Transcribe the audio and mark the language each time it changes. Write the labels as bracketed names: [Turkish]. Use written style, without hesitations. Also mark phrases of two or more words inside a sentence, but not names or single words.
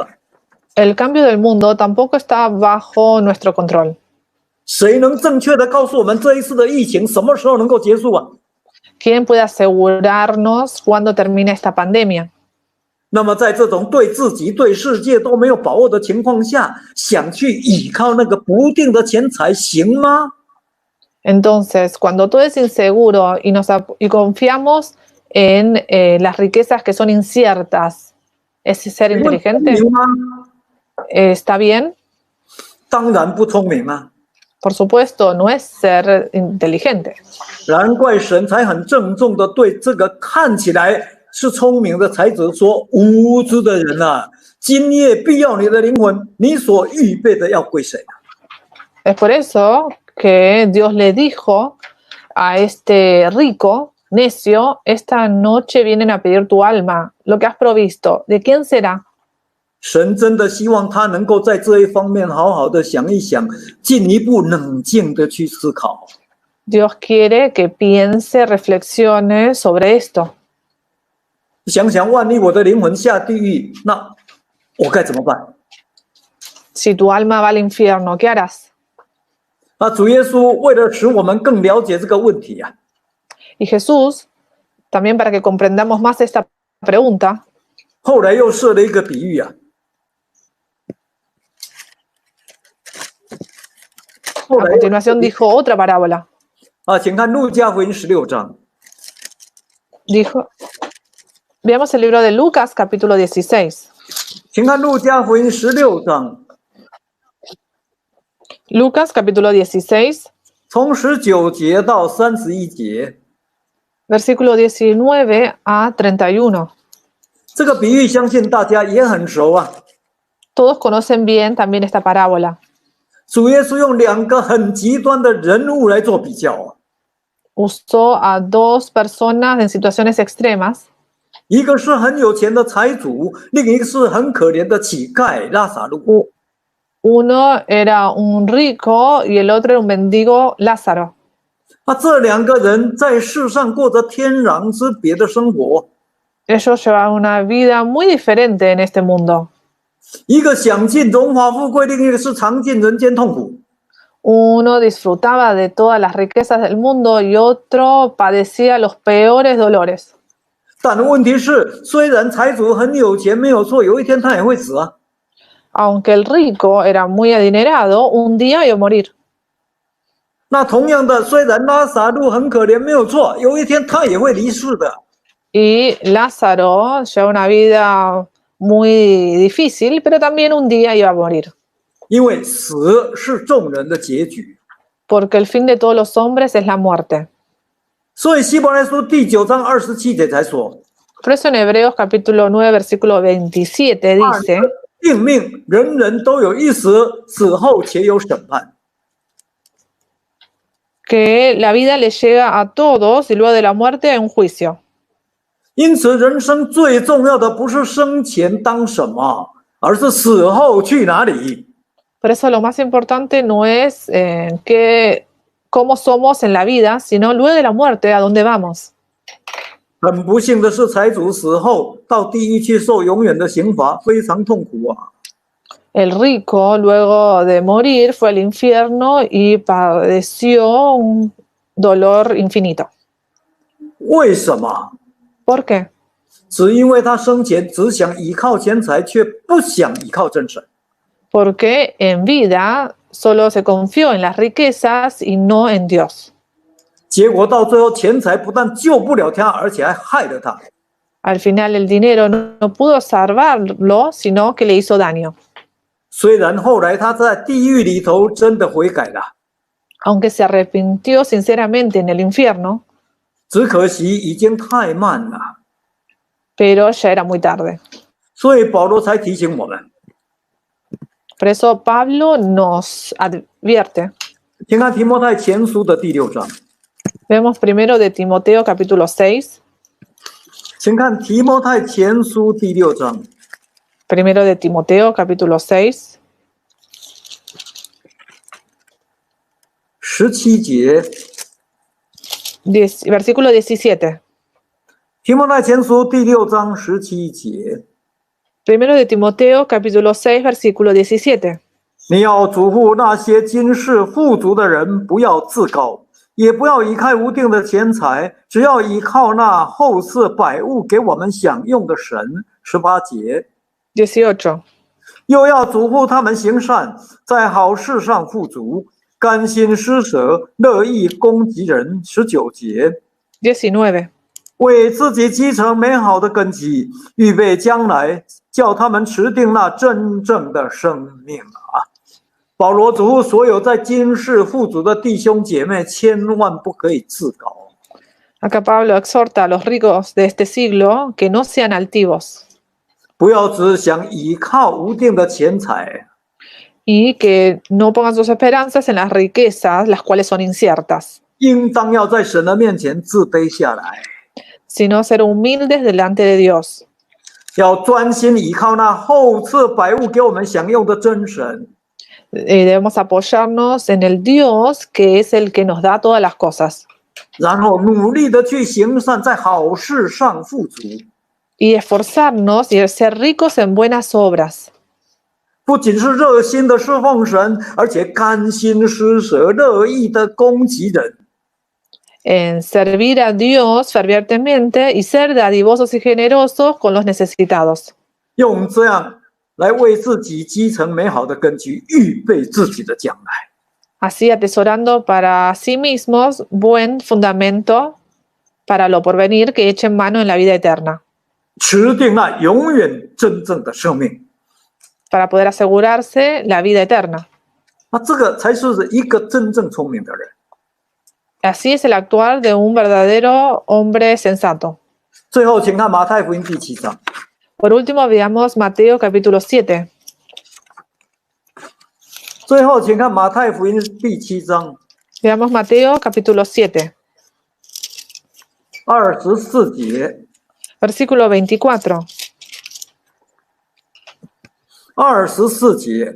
[Spanish] El cambio del mundo tampoco está bajo nuestro control. [Chinese] 谁能正确的告诉我们这一次的疫情什么时候能够结束啊？ [Spanish] ¿Quién puede asegurarnos cuándo termina esta pandemia? [Chinese] 那么在这种对自己、对世界都没有把握的情况下，想去依靠那个不定的钱财，行吗？ [Spanish] Entonces, cuando todo es inseguro y confiamos en las riquezas que son inciertas, ¿es ser [Chinese] 请问聪 [Spanish] inteligente? [Chinese] 明吗？ [Spanish] ¿Está bien? [Chinese] 当然不聪明啊！ [Spanish] Por supuesto, no es ser inteligente. [Chinese] 难怪神才很郑重的对这个看起来是聪明的才子说：“无知的人啊，今夜必要你的灵魂，你所预备的要归谁？” [Spanish] Es por eso que Dios le dijo a este rico, necio, esta noche vienen a pedir tu alma, lo que has provisto, ¿de quién será? [Chinese] 神真的希望他能够在这一方面好好的想一想，进一步冷静的去思考。 [Spanish] Dios quiere que piense, reflexione sobre esto. [Chinese] 想想，万一我的灵魂下地狱，那我该怎么办？ [Spanish] Si tu alma va al infierno, ¿qué harás? [Chinese] 啊，主耶稣为了使我们更了解这个问题啊， [Spanish] Y Jesús, también para que comprendamos más esta pregunta, [Chinese] 后来又设了一个比喻啊。后 [Spanish] a [Chinese] 来 [Spanish] continuación dijo otra parábola. [Chinese] 啊，请看路加福音16章。 [Spanish] Dijo, veamos el libro de Lucas, capítulo 16. [Chinese] 请看路加福音16章， [Spanish] Lucas, capítulo 16, [Chinese] 从19节到31节。 [Spanish] Versículo 19 a 31. [Chinese] 这个比喻相信大家也很熟啊。 [Spanish] Todos conocen bien también esta parábola. [Chinese] 主耶稣用2个很极端的人物来做比较啊， [Spanish] Usó a dos personas en situaciones extremas. [Chinese] 一个是很有钱的财主，另一个是很可怜的乞丐拉撒路。 [Spanish] Uno era un rico y el otro era un mendigo Lázaro. [Chinese] 这2个人在世上过着天壤之别的生活， [Spanish] Ellos llevaban una vida muy diferente en este mundo. [Chinese] 一个享尽荣华富贵，另一个是尝尽人间痛苦。 [Spanish] Uno disfrutaba de todas las riquezas del mundo y otro padecía los peores dolores. [Chinese] 但问题是，虽然财主很有钱，没有错，有一天他也会死啊。 [Spanish] Aunque el rico era muy adinerado, un día iba a morir. [Chinese] 那同样的，虽然拉撒路很可怜，没有错，有一天他也会离世的。 [Spanish] Y Lázaro lleva una vida muy difícil, pero también un día iba a morir. [Chinese] 因为死是众人的结局。 [Spanish] Porque el fin de todos los hombres es la muerte. [Chinese] 所以希伯来书第9章27节才说， [Spanish] Por eso en Hebreos capítulo 9, versículo 27 dice [Chinese] 定命人人都有一死，死后且有审判。 [Spanish] que la vida le llega a todos y luego de la muerte hay un juicio. [Chinese] 因此，人生最重要的不是生前当什么，而是死后去哪里。 [Spanish] Por eso lo más importante no es cómo somos en la vida, sino luego de la muerte a dónde vamos. [Chinese] 很不幸的是，财主死后到地狱去受永远的刑罚，非常痛苦啊。 [Spanish] El rico, luego de morir, fue al infierno y padeció un dolor infinito. [Chinese] 为什么？ [Spanish] ¿Por qué? [Chinese] 只因为他生前只想依靠钱财，却不想依靠真神。 [Spanish] Porque en vida solo se confió en las riquezas y no en Dios. [Chinese] 结果到最后，钱财不但救不了他，而且还害了他。 [Spanish] Al final el dinero no pudo salvarlo, sino que le hizo daño. [Chinese] 虽然后来他在地狱里头真的悔改了， [Spanish] Aunque se arrepintió sinceramente en el infierno, [Chinese] 只可惜已经太慢了。 [Spanish] pero ya era muy tarde. [Chinese] 所以保罗才提醒我们， [Spanish] Por eso Pablo nos advierte. [Chinese] 请看提摩太前书的第6章， [Spanish] Vemos primero de Timoteo capítulo 6. [Chinese] 请看提摩太前书第6章 [Spanish] Primero de Timoteo capítulo 6, [Chinese] 17 节。 [Spanish] versículo 17. [Chinese] 提摩太前书第6章17节， [Spanish] Primero de Timoteo capítulo 6, versículo 17. [Chinese] 你要嘱咐那些今世富足的人，不要自高，也不要倚靠无定的钱财，只要依靠那后赐百物给我们享用的神。18节， [Spanish] 18. [Chinese] 又要嘱咐他们行善，在好事上富足，甘心施舍，乐意供给人。19节， [Spanish] 19. [Chinese] 为自己积成美好的根基，预备将来，叫他们持定那真正的生命啊！保罗嘱咐所有在今世富足的弟兄姐妹，千万不可以自高。 [Spanish] Acá Pablo exhorta a los ricos de este siglo que no sean altivos [Chinese] 不要只想依靠无定的钱财， [Spanish] y que no pongan sus esperanzas en las riquezas, las cuales son inciertas, [Chinese] 应当要在神的面前自卑下来， [Spanish] sino ser humildes delante de Dios. [Chinese] 要专心依靠那后赐百物给我们享用的真神。 [Spanish] Debemos apoyarnos en el Dios que es el que nos da todas las cosas [Chinese] 然后努力的去行善，在好事上富足， [Spanish] y esforzarnos y ser ricos en buenas obras. [Chinese] 不仅是热心的侍奉神，而且甘心施舍，乐意的供给人。 [Spanish] En servir a Dios fervientemente y ser dadivosos y generosos con los necesitados. [Chinese] 用这样来为自己积成美好的根基，预备自己的将来。 [Spanish] Así atesorando para sí mismos buen fundamento para lo porvenir que echen mano en la vida eterna, [Chinese] 持定那永远真正的生命。 [Spanish] para poder asegurarse la vida eterna. [Chinese] 那这个才是一个真正聪明的人。 [Spanish] Así es el actuar de un verdadero hombre sensato. [Chinese] 最后，请看马太福音第7章。 [Spanish] Por último, veamos Mateo capítulo 7. [Chinese] 最后，请看马太福音第7章 [Spanish] Veamos Mateo capítulo 7, [Chinese] 24 节。 [Spanish] versículo 24. [Chinese] 24节。